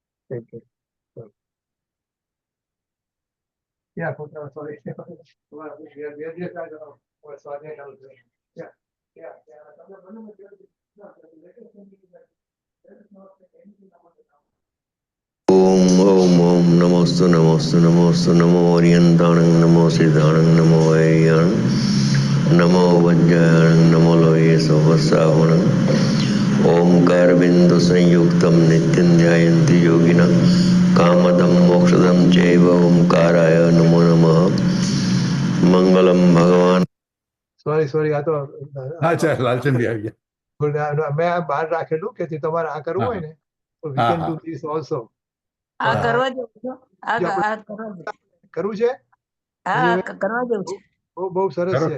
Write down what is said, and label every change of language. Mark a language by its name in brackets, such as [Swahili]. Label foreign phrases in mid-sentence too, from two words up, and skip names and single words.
[English] Thank you. Yeah, sorry. [Sanskrit] ओम ओम ओम नमोस्तु नमोस्तु नमोस्तु नमो [Prakrit languages] ओरियंताणं नमो सिद्धाणं नमो वैयाणं नमो वज्राणं नमो लोये सहस्रावणं [Sanskrit] ओंकार बिंदु संयुक्तं नित्यं ध्यायन्ति योगिनः कामदं मोक्षदं चैव ओंकाराय नमो नमः मंगलम भगवान [Gujarati] સોરી આ તો હા ચાલ લાલચંદી આવી ગયા. મેં આ બહાર રાખેલું કે તમારે આ કરવું હોય ને તો વી હા, [English] can do [Gujarati] હા. [English] this also. [Gujarati] આ હા. કરવા જેવું છે. આ જે આપણે- આ કરવા જેવું. કરવું છે હા કરવા જેવું છે. બહુ સરસ કરો.